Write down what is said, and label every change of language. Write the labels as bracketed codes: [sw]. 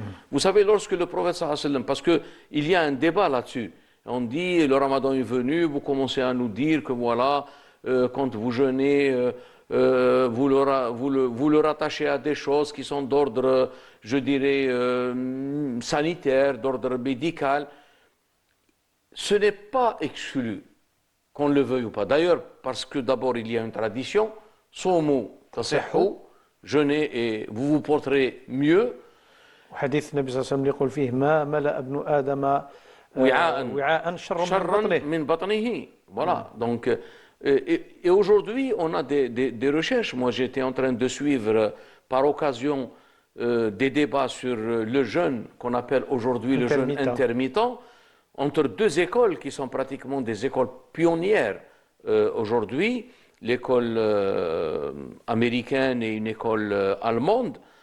[fr] Vous savez, lorsque le prophète sallallahu alayhi wa sallam, parce qu'il y a un débat là-dessus, on dit le Ramadan est venu, vous commencez à nous dire que voilà, quand vous jeûnez, vous le rattachez à des choses qui sont d'ordre, je dirais, sanitaire, d'ordre médical. Ce n'est pas exclu, qu'on le veuille ou pas. D'ailleurs, parce que d'abord il y a une tradition, [ar] somu tasihhu, [fr] jeûnez et vous vous porterez mieux. [ar] حديث النبي صلى الله عليه وسلم يقول فيه ما ملأ ابن آدم وعاء شرا من بطنه. Voilà. [fr] Donc, et aujourd'hui, on a des recherches. Moi, j'étais en train de suivre, par occasion, des débats sur le jeûne, qu'on appelle aujourd'hui le jeûne intermittent, entre deux écoles qui sont pratiquement des écoles pionnières aujourd'hui, l'école américaine et une école allemande.